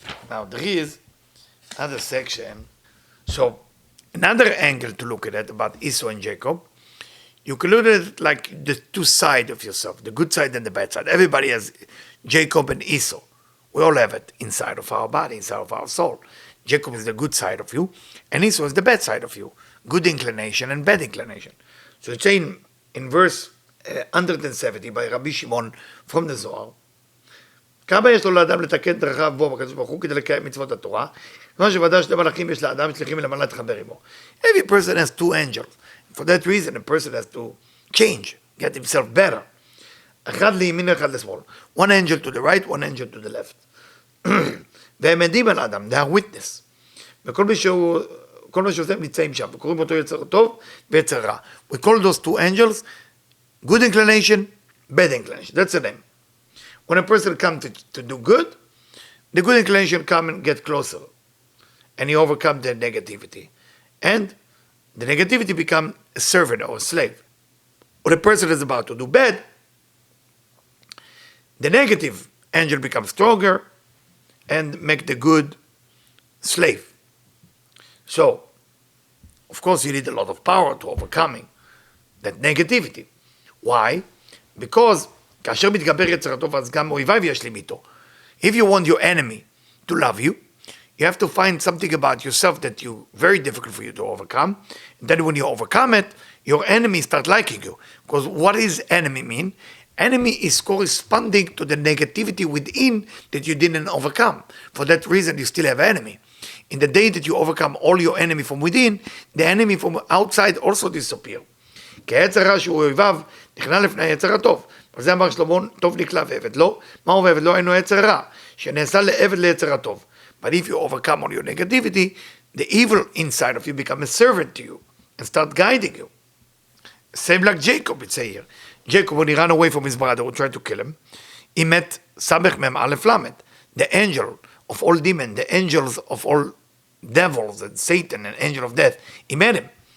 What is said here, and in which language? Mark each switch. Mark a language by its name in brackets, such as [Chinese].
[English] Now there is another section. So another angle to look at it about Esau and Jacob, you can look at it like the two sides of yourself, the good side and the bad side. Everybody has Jacob and Esau. We all have it inside of our body, inside of our soul. Jacob is the good side of you, and Esau is the bad side of you. Good inclination and bad inclination. So it's saying in verse 170 by Rabbi Shimon from the Zohar, [Hebrew] כמה יש לו לאדם לתקן דרכיו בו בקדוש ברוך הוא כדי לקיים מצוות התורה, כמו שוודאי שני מלאכים יש לאדם שצריכים למעלה להתחבר עמו. [English] Every person has two angels. For that reason, a person has to change, get himself better. [Hebrew] אחד לימין ואחד לשמאל. [English] One angel to the right, one angel to the left. [Hebrew] והם עדים על האדם, [English] they are witness. [Hebrew] וכל מה שעושה הם נמצאים שם, וקוראים אותו יצר טוב ויצר רע. [English] We call those two angels good inclination, bad inclination. That's the name. When a person comes to do good, the good inclination come and get closer. And he overcome the negativity. And the negativity become a servant or a slave. When a person is about to do bad, the negative angel becomes stronger and make the good slave. So, of course, you need a lot of power to overcoming that negativity. Why? [Hebrew] Because כאשר מתגבר יצר הטוב, אז גם אויביו ישלים איתו. [English] If you want your enemy to love you, you have to find something about yourself that you very difficult for you to overcome. And then when you overcome it, your enemy start liking you. Because what does enemy mean? Enemy is corresponding to the negativity within that you didn't overcome. For that reason, you still have enemy. In the day that you overcome all your enemy from within, the enemy from outside also disappear. [Hebrew] כי היצר הרע שהוא אויביו נכנע לפני היצר הטוב. וזה אמר שלמה, טוב נקלע ועבד לא. מהו ועבד לא? אינו יצר רע, שנעשה לעבד ליצר הטוב. [English] But if you overcome all your negativity, the evil inside of you become a servant to you and start guiding you. Same like Jacob, it's say here. Jacob, when he ran away from his brother who tried to kill him, he met Samech Mem Aleph Lamed, the angel of all demons, the angels of all devils and Satan, an angel of death. He met him.